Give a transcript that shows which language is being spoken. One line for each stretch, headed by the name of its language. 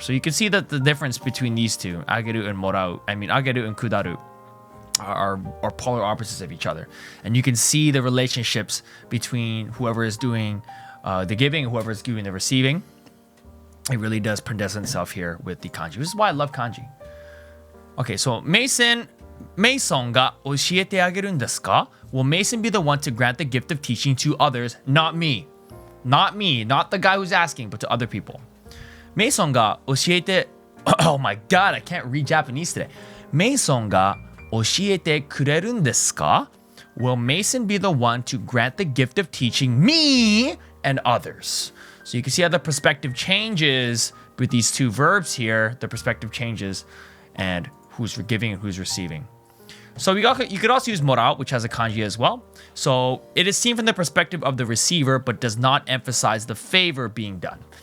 English: So you can see that the difference between these two, ageru and morau, ageru and kudaru, are polar opposites of each other. And you can see the relationships between whoever is doing the giving and whoever is doing the receiving. It really does present itself here with the kanji. This is why I love kanji. Okay, so
Japanese: Masonが教えてあげるんですか?
English: Will Mason be the one to grant the gift of teaching to others? Not me. Not me. Not the guy who's asking, but to other people.
Japanese: Mason が教えて...
English: Oh my god, I can't read Japanese today.
Japanese: Mason が教えてくれるんですか?
English: Will Mason be the one to grant the gift of teaching me and others? So you can see how the perspective changes with these two verbs here. The perspective changes and who's giving and who's receiving. So you could also use morao, which has a kanji as well. So it is seen from the perspective of the receiver, but does not emphasize the favor being done.